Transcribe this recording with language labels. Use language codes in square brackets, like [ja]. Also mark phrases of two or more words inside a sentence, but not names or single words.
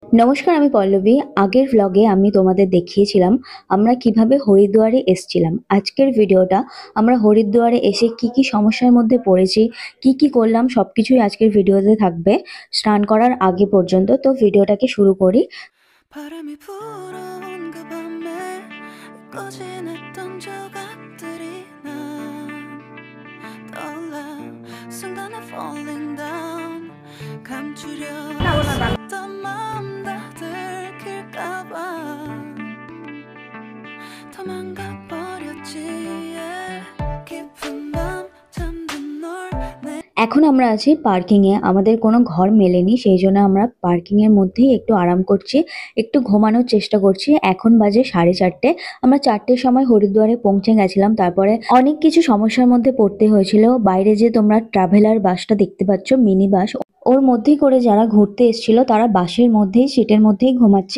[bn] নমস্কার, আমি পল্লবী। আগের ভ্লগে আমি তোমাদের দেখিয়েছিলাম আমরা কিভাবে হরিদ্বারে এসছিলাম। আজকের ভিডিওটা আমরা হরিদ্বারে এসে কি কি সমস্যার মধ্যে পড়েছি, কি করলাম সবকিছুই আজকের ভিডিওতে থাকবে স্নান করার আগে পর্যন্ত। তো ভিডিওটাকে শুরু করি। [ko] 바람이 불어온 그 밤에 꺼진했던 조각들이 난 떠올라 순간에 [en] falling down [ko] 감추려 했었던 마음 다 들킬까봐 도망가 버렸지 깊은 밤 잠든 널 [bn] এখন আমরা আছি পার্কিং এ। আমাদের কোনো ঘর মেলেনি, সেই জন্য আমরা পার্কিং এর মধ্যেই একটু আরাম করছি, একটু ঘুমানোর চেষ্টা করছি। এখন বাজে 4:30। আমরা 4টের সময় হরিদ্বারে পৌঁছে গেছিলাম। তারপরে অনেক কিছু সমস্যার মধ্যে পড়তে হয়েছিল। বাইরে যে তোমরা ট্রাভেলার বাসটা দেখতে পাচ্ছ, মিনি বাস, ওর মধ্যেই করে যারা ঘুরতে এসেছিল তারা বাসের মধ্যেই, সিটের মধ্যেই ঘুমাচ্ছে।